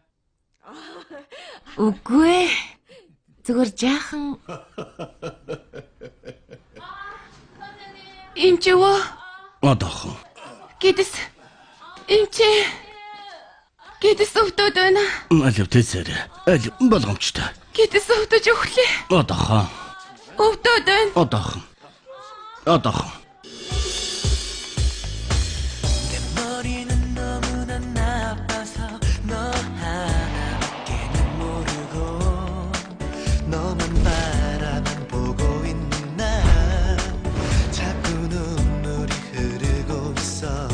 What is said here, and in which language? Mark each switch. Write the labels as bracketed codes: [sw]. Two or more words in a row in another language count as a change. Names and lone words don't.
[mn] Үгүй ээ. Зүгээр жаахан эмч өвөө. Одоохон. Гэдэс эмчээ. Гэдэс өвдөд байна. Алив тэсэр. Алив болгоомжтой. Гэдэс өвдөж өглөө. Одоохон. Өвдөд байна. Одоохон. Одоохон. [ko] 내 머리는 너무나 나빠서 너 하나밖에는 모르고 너만 바라만 보고 있는 나 자꾸 눈물이 흐르고 있어